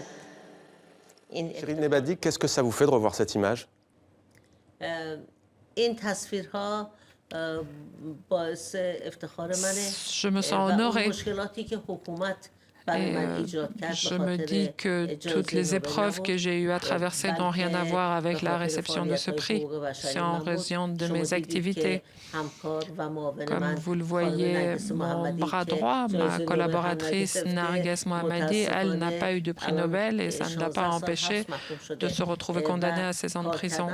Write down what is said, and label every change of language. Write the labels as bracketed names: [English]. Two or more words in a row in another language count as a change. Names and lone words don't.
[French] Shirin Ebadi, qu'est-ce que ça vous fait de revoir cette image ? [Persian] این تصویرها باعث افتخار منه. [French] Je me sens honorée. [Persian] مشکلاتی که حکومت [French] Et je me dis que toutes les épreuves que j'ai eu à traverser n'ont rien à voir avec la réception de ce prix. C'est en raison de mes activités. Comme vous le voyez, mon bras droit, ma collaboratrice Narges Mohammadi, elle n'a pas eu de prix Nobel et ça ne l'a pas empêchée de se retrouver condamnée à 16 ans de prison.